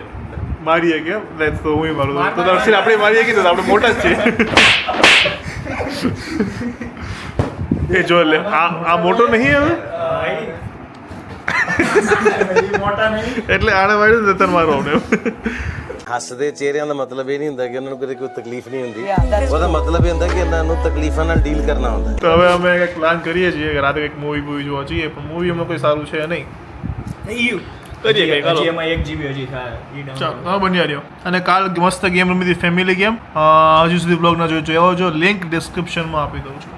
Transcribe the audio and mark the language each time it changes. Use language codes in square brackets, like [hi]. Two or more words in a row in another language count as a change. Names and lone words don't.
[gu] મારીએ કેમ? તો હું મારું તો દર્શન આપણે મારીએ કીધું તો આપણે મોટા જ છીએ. એ જો લે, આ મોટો નહીં હવે, એ મોટા નહીં. એટલે આને માર્યું ને તને મારો ને. [pa] ਹੱਸਦੇ ਚਿਹਰਿਆਂ ਦਾ ਮਤਲਬ ਇਹ ਨਹੀਂ ਹੁੰਦਾ ਕਿ ਉਹਨਾਂ ਨੂੰ ਕਦੇ ਕੋਈ ਤਕਲੀਫ ਨਹੀਂ ਹੁੰਦੀ ਉਹਦਾ ਮਤਲਬ ਇਹ ਹੁੰਦਾ ਕਿ ਇਹਨਾਂ ਨੂੰ ਤਕਲੀਫਾਂ ਨਾਲ [hi] डील करना [pa] ਹੁੰਦਾ [gu] તો હવે અમે કંઈક પ્લાન કરીએ છીએ કે રાતે કંઈક મૂવી જોવા જઈએ, પણ મૂવી એમાં કોઈ સારું છે નહીં. કરીએ કંઈક, હાલો. હજી એમાં 1 GB હજી થાય ઈ download. ચાલો તમે બન્યા રહ્યો. અને કાલ મસ્ત ગેમ રમી હતી, [en] family game. [gu] હજુ સુધી બ્લોગ ના જોયો એવો જો લિંક ડિસ્ક્રિપ્શનમાં આપી દઉં છું.